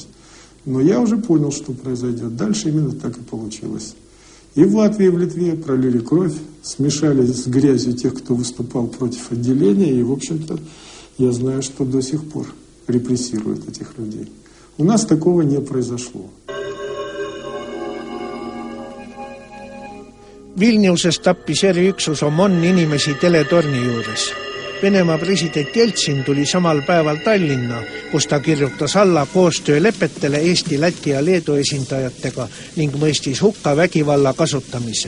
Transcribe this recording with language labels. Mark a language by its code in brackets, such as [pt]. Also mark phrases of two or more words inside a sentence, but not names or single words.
[ru] Но я уже понял, что произойдет. Дальше именно так и получилось. И в Латвии, и в Литве пролили кровь, смешали с грязью тех, кто выступал против отделения. И, в общем-то, я знаю, что до сих пор репрессируют этих людей. У нас такого не произошло. [et] Vilniuses tappis eriüksus OMON inimesi teletorni juures. Venemaa president Jeltsin tuli samal päeval Tallinna, kus ta kirjutas alla koostöölepetele Eesti, Läti ja Leedu esindajatega ning mõistis hukka vägivalla kasutamise.